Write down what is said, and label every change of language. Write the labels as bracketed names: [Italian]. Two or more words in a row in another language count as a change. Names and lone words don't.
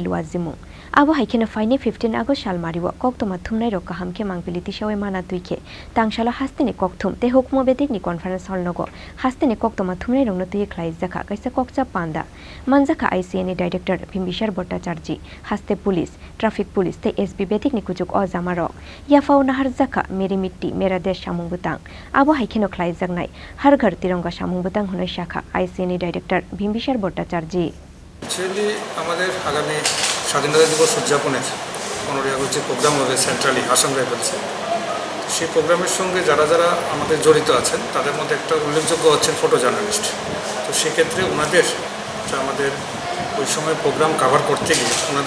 [Kok Borok] luwajimung abo haikeno faine 15 August Salmariwo koktoma thumnai rok kahamke mangpiliti shawe mana tuike tangshala Hasteni kokthum te hukmu bedekni [English] conference hall [Kok Borok] nogo Hasteni koktoma thumnai rokno twiwi Khlaijakha Kaisa Kokchab Panda Manjakha ICNI director Bhimbishar Bhattacharji Haste [English] police traffic police [Kok Borok] te SB bedekni kujuk ojamaro yafao naharjakha [Hindi] मेरी मिट्टी मेरा देश [Kok Borok] samung butang abo haikeno Khlaijaknai [Hindi] हर घर तिरंगा [Kok Borok] samung butang hunai shakha ICNI director Bhimbishar Bhattacharji [English] Actually, [Bangla] আমাদের আগামী স্বাধীনতা দিবস উদযাপনের 15 আগস্ট যে প্রোগ্রাম হবে সেন্ট্রালি আসাম রাইফেলসে সেই প্রোগ্রামের সঙ্গে যারা যারা আমাদের জড়িত আছেন তাদের মধ্যে একটা উল্লেখযোগ্য হচ্ছেন [English] photo journalist [Bangla] তো সেক্ষেত্রে ওনাদের আমাদের ওই সময় [English] program cover [Bangla] করতে গিয়ে ওনাদের